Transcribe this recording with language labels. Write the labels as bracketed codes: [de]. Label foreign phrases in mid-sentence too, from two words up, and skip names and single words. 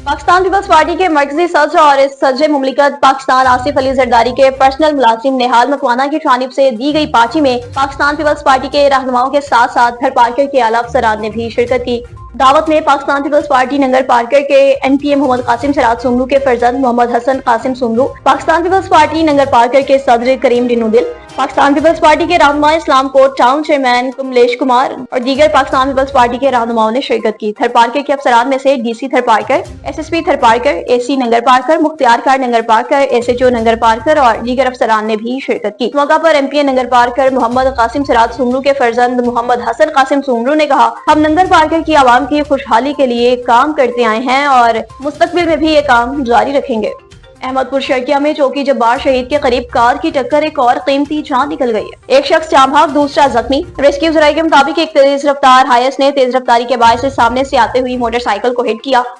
[ur] پاکستان پیپلز پارٹی کے مرکزی صدر اور صدر مملکت پاکستان آصف علی زرداری کے پرسنل ملازم نہال مکوانا کی جانب سے دی گئی پارٹی میں پاکستان پیپلز پارٹی کے رہنماؤں کے ساتھ ساتھ گھر پارکر کے اعلیٰ افسران نے بھی شرکت کی. دعوت میں پاکستان پیپلز پارٹی ننگر پارکر کے NPA محمد قاسم سراج سومرو کے فرزند محمد حسن قاسم سومرو، پاکستان پیپلز پارٹی ننگر پارکر کے صدر کریم ڈنودل، پاکستان پیپلز پارٹی کے رہنما اسلام کوٹ ٹاؤن چیئرمین کملیش کمار اور دیگر پاکستان پیپلز پارٹی کے رہنماؤں نے شرکت کی. تھر پارکر کے افسران میں سے DC تھر پارکر، SSP تھر پارکر، AC ننگر پارکر، مختیار کار ننگر پارکر، SHO ننگر پارکر اور دیگر افسران نے بھی شرکت کی. موقع پر MPA ننگر پارکر محمد قاسم سراج سومرو کے فرزند محمد حسن قاسم سومرو نے کہا، ہم ننگر پارکر کی عوام کی خوشحالی کے لیے کام کرتے آئے ہیں اور مستقبل میں بھی یہ کام جاری رکھیں گے. احمدپور شرقیہ میں چوکی جبار شہید کے قریب کار کی ٹکر ایک اور قیمتی جان نکل گئی ہے. ایک شخص جام بھاگ، دوسرا زخمی۔ ریسکیو ذرائع کے مطابق ایک تیز رفتار ہائی ایس نے تیز رفتاری کے باعث سے سامنے سے آتے ہوئی موٹرسائیکل کو ہٹ کیا.